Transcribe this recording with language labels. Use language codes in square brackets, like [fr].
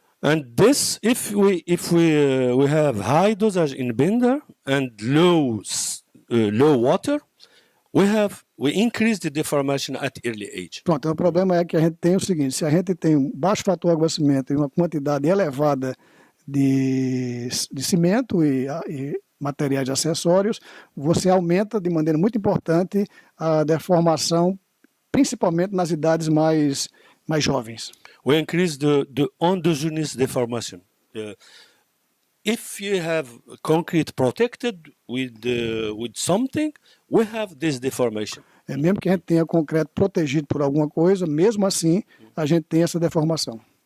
[en] And this, if we have high dosage in binder and low water, we increase the deformation at early age. [pt] Pronto, então o problema é que a gente tem o seguinte: se a gente tem um baixo fator de aguacimento e uma quantidade elevada de cimento e materiais acessórios, você aumenta de maneira muito importante a deformação, principalmente nas idades mais jovens. [en] We increase the endogenous deformation. If you have concrete protected with something, we have this deformation. [pt] Mesmo que a gente tenha concreto protegido por alguma coisa, mesmo assim a gente tem essa deformação.